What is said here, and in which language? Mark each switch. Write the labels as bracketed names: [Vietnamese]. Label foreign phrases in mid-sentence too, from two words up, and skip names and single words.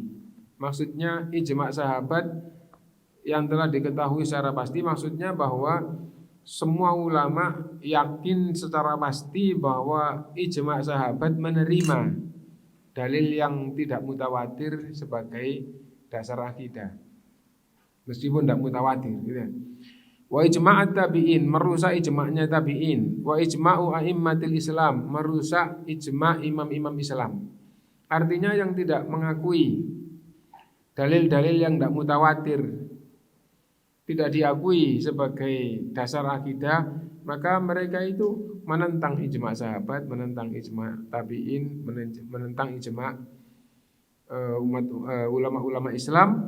[Indonesian] Maksudnya ijma' sahabat yang telah diketahui secara pasti, maksudnya bahwa semua ulama yakin secara pasti bahwa ijma' sahabat menerima dalil yang tidak mutawatir sebagai dasar akidah, meskipun tidak mutawatir, gitu. [Arabic] وإجماع التابعين, [Indonesian] merusak ijma'nya tabi'in. [Arabic] وإجماع أئمة الإسلام, [Indonesian] merusak ijma' imam-imam Islam. Artinya yang tidak mengakui dalil-dalil yang tidak mutawatir, tidak diakui sebagai dasar akidah, maka mereka itu menentang ijma' sahabat, menentang ijma' tabi'in, menentang ijma' ulama-ulama Islam.